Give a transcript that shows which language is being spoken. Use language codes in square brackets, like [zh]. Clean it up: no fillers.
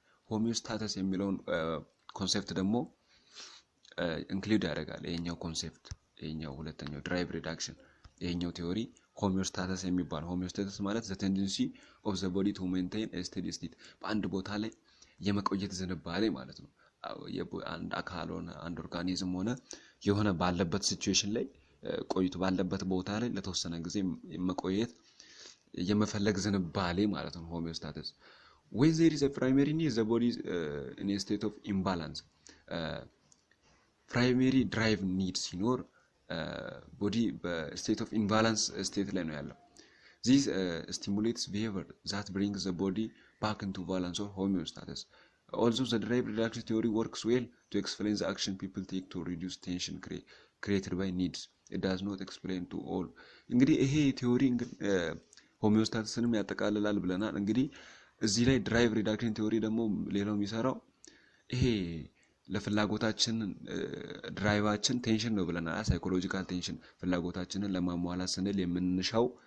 [am] homeostasis የሚለውን ኮንሰፕት ደግሞ ኢንክሉድ ያደርጋል። ይሄኛው ኮንሰፕት ይሄኛው ሁለተኛው ድራይቭ ሪዳክሽን ይሄኛው ቲዮሪ homeostasis የሚባል homeostasis ማለት [en] the tendency of the body to maintain a steady state [am] በአንድ ቦታ ላይ የመቆየት ዝንባሌ ማለት ነው። አንድ አካል ሆነ አንድ ኦርጋኒዝም ሆነ የሆነ ባለበት ሲቹዌሽን ላይ ቆይቶ ባለበት ቦታ ላይ ለተወሰነ ጊዜ መቆየት የመፈለግ ዝንባሌ ማለት ነው homeostasis. [en] When there is a primary need, the body is in a state of imbalance. Primary drive needs [am] ሲኖር [en] body state of imbalance state [am] ላይ ነው ያለው. [en] This stimulates behavior that brings the body back into balance or homeostasis. Also the drive reduction theory works well to explain the action people take to reduce tension created by needs. It does not explain to all. [am] እንግዲህ ይሄ ቲዮሪ homeostatisንም ያጠቃልላል ብለናል። እንግዲህ እዚህ ላይ ድራይቭ ሪዳክሽን ቲዮሪ ደግሞ ሌላው የሚሰራው ይሄ ለፍላጎታችን ድራይቫችን ቴንሽን ነው ብለናል። ሳይኮሎጂካል ቴንሽን ፍላጎታችንን ለማሟላት ስንል የምንሻው